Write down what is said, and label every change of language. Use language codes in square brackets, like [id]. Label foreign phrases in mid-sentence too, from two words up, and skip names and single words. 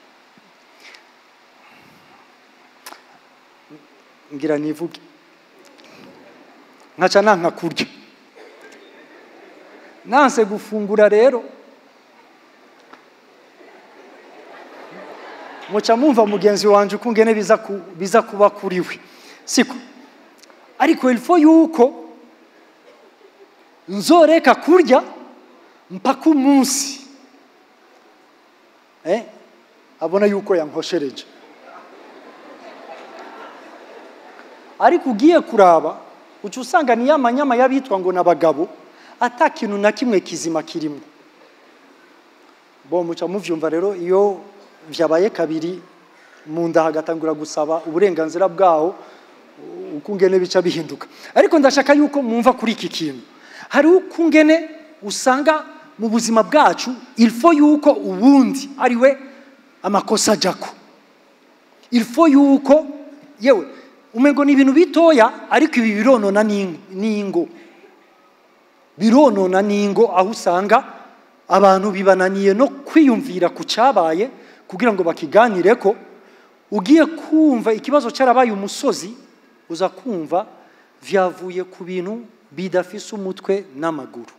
[rn] Ngira nivuge nkaca nanka kurya, nanse gufungura. Rero muca mumva mugenzi wanje uko ngene biza kuba kuri we siko? Ariko [fr] il faut [rn] yuko nzoreka kurya mpaka umunsi abona yuko yankoshereje. Ariko ugiye kuraba uca usanga ni yamanyama yabitwa ngo nabagabo atakintu na kimwe kizima kirimo. Bo muca muvyumva rero iyo vyabaye kabiri mu nda hagatangura gusaba uburenganzira bwaho, uko ngene bica bihinduka. Ariko ndashaka yuko mumva kuri iki kintu. Hari uko ngene usanga mu buzima bwacu [fr] il faut [rn] yuko ubundi ariwe amakosa jako. [fr] Il faut [rn] yuko yewe umengo ni ibintu bitoya ariko ibi bironona n'ingo, bironona n'ingo, aho usanga abantu bibananiye no kwiyumvira ku cyabaye kugira ngo bakiganire ko. Ugiye kumva ikibazo cyarabaye umusozi, uza kumva vyavuye ku bintu bidafise umutwe n'amaguru.